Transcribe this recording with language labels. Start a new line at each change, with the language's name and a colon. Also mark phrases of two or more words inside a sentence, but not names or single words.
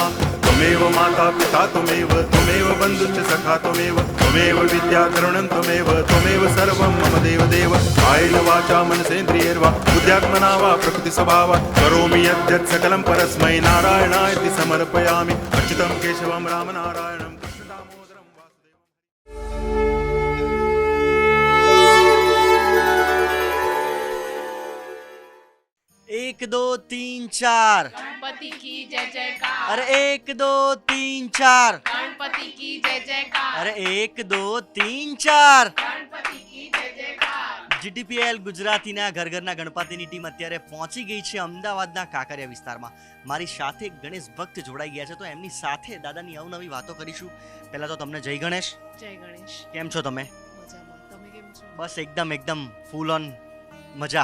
Sanskrit: त्वमेव माता पिता त्वमेव बंधुश्च सखा त्वमेव विद्या करुणं त्वमेव सर्वं मम देव देव. कायेन वाचा मनसेन्द्रियैर्वा बुद्ध्यात्मना वा प्रकृति स्वभावा, करोमि यद्यत् सकलं परस्मै नारायणायति समर्पयामि. अच्युतं केशवं राम नारायणं कृष्ण दामोदरं वासुदेवं.
Hindi: एक दो तीन चार, गणपति की जय जयकार. अरे एक दो तीन चार, गणपति की जय जयकार. अरे एक दो तीन चार. गणपति की जय जयकार.
Gujarati: જીટીપીએલ ગુજરાતીના ઘર ઘરના ગણપતિની ટીમ અત્યારે પહોંચી ગઈ છે અમદાવાદના કાંકરિયા વિસ્તારમાં. મારી સાથે ગણેશ ભક્ત જોડાઈ ગયા છે, તો એમની સાથે દાદાની અવનવી વાતો કરીશું. પહેલા તો તમને જય ગણેશ. જય ગણેશ. કેમ છો તમે? મજામાં. તમે કેમ છો? બસ એકદમ
English: full on
Gujarati: મજા.